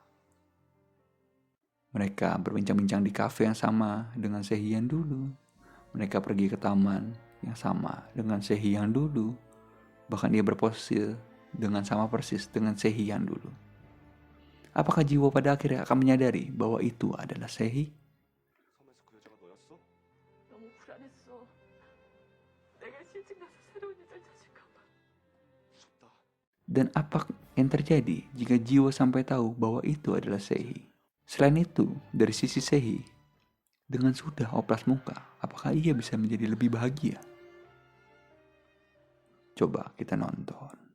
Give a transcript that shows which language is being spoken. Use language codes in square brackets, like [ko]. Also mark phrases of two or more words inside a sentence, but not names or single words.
[id] Mereka berbincang-bincang di kafe yang sama dengan Sehee yang dulu. Mereka pergi ke taman yang sama dengan Sehee yang dulu. Bahkan ia berpose dengan sama persis dengan Sehee yang dulu. Apakah Jiwoo pada akhirnya akan menyadari bahwa itu adalah Sehee? [ko] 너무 불안했어. 내가 실직 나서 새로운 여자를 찾을까 봐. [id] Dan apa yang terjadi jika Jiwoo sampai tahu bahwa itu adalah Sehee? Selain itu, dari sisi Sehee, dengan sudah oplas muka, apakah ia bisa menjadi lebih bahagia? Coba kita nonton.